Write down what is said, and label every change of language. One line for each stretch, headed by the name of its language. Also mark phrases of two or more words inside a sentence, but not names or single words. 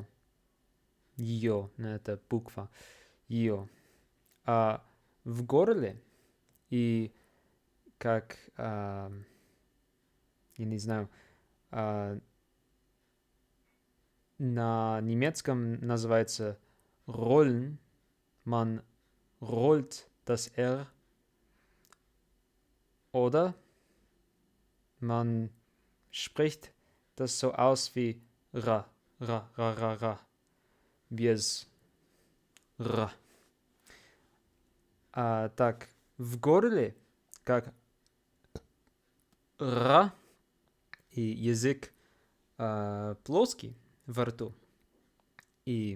Russian: Ее, это буква. Ее. В горле и как, я не знаю, на немецком называется rollen.
German: Man rollt das R. Oder man spricht das so aus wie ra, ra, ra, ra, ra.
Russian: Без ра. Так, в горле, как ра, и язык плоский во рту.